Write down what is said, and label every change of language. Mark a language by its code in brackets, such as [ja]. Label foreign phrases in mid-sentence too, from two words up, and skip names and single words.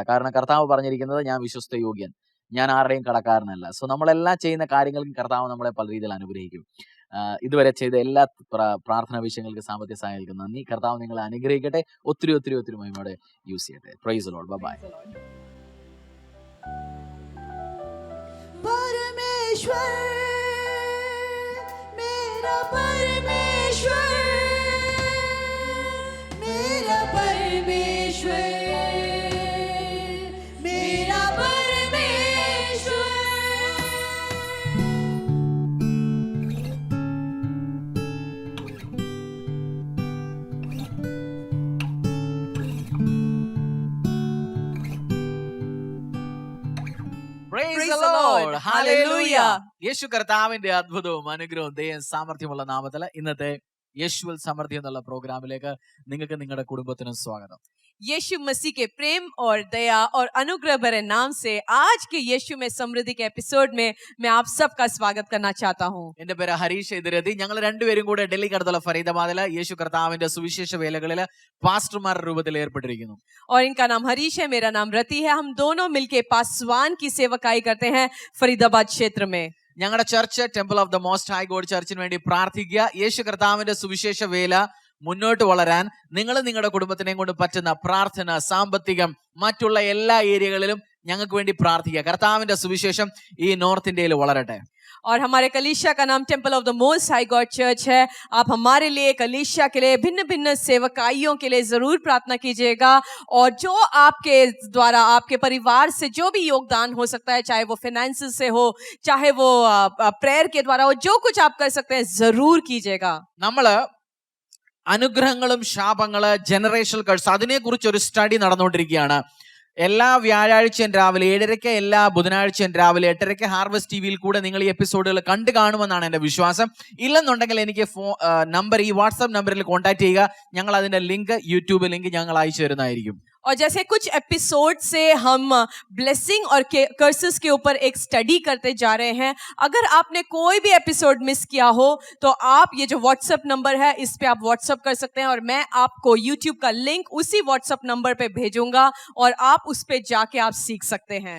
[ml] കാരണം കർത്താവ് പറഞ്ഞിരിക്കുന്നത്, ഞാൻ വിശ്വസ്ത യോഗ്യൻ, ഞാൻ ആരുടെയും കടക്കാരനല്ല. സോ നമ്മളെല്ലാം ചെയ്യുന്ന കാര്യങ്ങൾക്കും കർത്താവ് നമ്മളെ പല രീതിയിൽ അനുഗ്രഹിക്കും. ഇതുവരെ ചെയ്ത എല്ലാ പ്രാർത്ഥനാ വിഷയങ്ങൾക്ക് സാമ്പത്തിക സഹായികൾക്ക് നന്ദി. കർത്താവ് നിങ്ങളെ അനുഗ്രഹിക്കട്ടെ. ഒത്തിരി ഒത്തിരി ഒത്തിരി മഹിമയോടെ യൂസ് ചെയ്യട്ടെ. [en] Praise the Lord. Bye. [hi] परमेश्वर मेरा परमेश्वर, मेरा परमेश्वर, मेरा परमेश्वर. [en] Praise the Lord. Hallelujah. [ml] യേശു കർത്താവിന്റെ അത്ഭുതവും അനുഗ്രഹവും ദയയും സാമർത്ഥ്യമുള്ള നാമത്തിൽ ഇന്നത്തെ യേശുവിൽ സമൃദ്ധി എന്നുള്ള പ്രോഗ്രാമിലേക്ക് നിങ്ങൾക്ക് നിങ്ങളുടെ കുടുംബത്തിനും സ്വാഗതം. [hi] यीशु मसीह के प्रेम और दया और अनुग्रह भरे नाम से आज के यीशु में समृद्धि के एपिसोड में मैं आप सबका स्वागत करना चाहता हूँ. [ml] എന്റെ പേര് ഹരീഷ് എതിരതി. ഞങ്ങൾ രണ്ടുപേരും കൂടെ ഡൽഹിക്കടുത്തുള്ള ഫരീദാബാദിലെ യേശു കർത്താവിന്റെ സുവിശേഷ വേലകളിൽ പാസ്റ്റർമാരുടെ രൂപത്തിൽ ഏർപ്പെട്ടിരിക്കുന്നു. [hi] और इनका नाम हरीश है, मेरा नाम रति है. हम दोनों मिलके पासवान की सेवकाई करते हैं फरीदाबाद क्षेत्र में. [ml] ഞങ്ങളുടെ ചർച്ച് ടെമ്പിൾ ഓഫ് ദ മോസ്റ്റ് ഹൈ ഗോഡ് ചർച്ചിന് വേണ്ടി പ്രാർത്ഥിക്കുക. യേശു കർത്താവിന്റെ സുവിശേഷ വേല മുന്നോട്ട് വളരാൻ നിങ്ങൾ നിങ്ങളുടെ കുടുംബത്തിനെയും കൊണ്ട് പറ്റുന്ന പ്രാർത്ഥന, സാമ്പത്തികം, മറ്റുള്ള എല്ലാ ഏരിയകളിലും ഞങ്ങൾക്ക് വേണ്ടി പ്രാർത്ഥിക്കുക. കർത്താവിന്റെ സുവിശേഷം ഈ നോർത്ത് ഇന്ത്യയിൽ വളരട്ടെ. [hi] और हमारे कलीसिया का नाम टेम्पल ऑफ द मोस्ट हाई गॉड चर्च है. आप हमारे लिए, कलीसिया के लिए, भिन्न भिन्न सेवकाइयों के लिए जरूर प्रार्थना कीजिएगा. और जो आपके द्वारा, आपके परिवार से जो भी योगदान हो सकता है, चाहे वो फाइनेंस से हो, चाहे वो प्रेयर के द्वारा हो, जो कुछ आप कर सकते हैं जरूर कीजिएगा. [ml] നമ്മള് അനുഗ്രഹങ്ങളും ശാപങ്ങള്, [en] generational curse, [ml] അതിനെക്കുറിച്ച് ഒരു സ്റ്റഡി നടന്നുകൊണ്ടിരിക്കുകയാണ്. എല്ലാ വ്യാഴാഴ്ചയും രാവിലെ 7:30, എല്ലാ ബുധനാഴ്ചയും രാവിലെ 8:30 ഹാർവസ്റ്റ് ടിവിയിൽ കൂടെ നിങ്ങൾ ഈ എപ്പിസോഡുകൾ കണ്ടു കാണുമെന്നാണ് എൻ്റെ വിശ്വാസം. ഇല്ലെന്നുണ്ടെങ്കിൽ എനിക്ക് നമ്പർ, ഈ വാട്സാപ്പ് നമ്പറിൽ കോൺടാക്ട് ചെയ്യുക. ഞങ്ങൾ അതിന്റെ ലിങ്ക്, യൂട്യൂബ് ലിങ്ക് ഞങ്ങൾ അയച്ചു തരുന്നതായിരിക്കും. [hi] और जैसे कुछ एपिसोड से हम ब्लेसिंग और कर्सेस के ऊपर एक स्टडी करते जा रहे हैं, अगर आपने कोई भी एपिसोड मिस किया हो तो आप ये जो व्हाट्सएप नंबर है, इस पे आप व्हाट्सएप कर सकते हैं और मैं आपको यूट्यूब का लिंक उसी व्हाट्सएप नंबर पे भेजूंगा और आप उस पे जाके आप सीख सकते हैं.